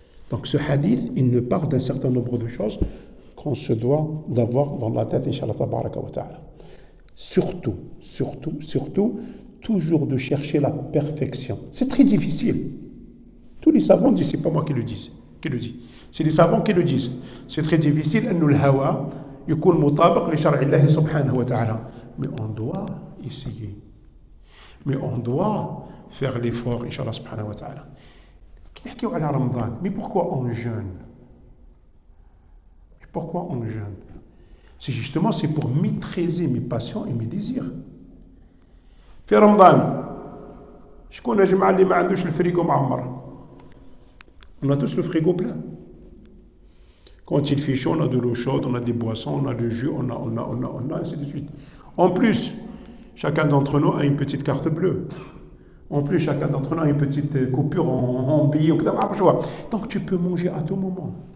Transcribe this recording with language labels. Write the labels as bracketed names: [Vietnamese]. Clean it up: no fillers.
[French] Donc ce hadith, il nous parle d'un certain nombre de choses qu'on se doit d'avoir dans la tête, Inch'Allah tabaraka wa ta'ala. Surtout, toujours de chercher la perfection. C'est très difficile. Tous les savants disent, c'est pas moi qui le dis. C'est les savants qui le disent. C'est très difficile, [Arabic] أنه الهوى يكون مطابق لشرع الله سبحانه وتعالى. [French] Mais on doit essayer. Mais on doit faire l'effort, Inch'Allah subhanahu wa ta'ala. Mais pourquoi on jeûne? Pourquoi on jeûne? C'est justement pour maîtriser mes passions et mes désirs. [Arabic] في رمضان شكون يا جماعة اللي ما عندوش الفريغو معمر؟ [French] On a tous le frigo plein. Quand il fait chaud, on a de l'eau chaude, on a des boissons, on a du jus, on a, ainsi de suite. En plus, chacun d'entre nous a une petite carte bleue. En plus, chacun d'entre nous a une petite coupure en billet. Donc, tu peux manger à tout moment.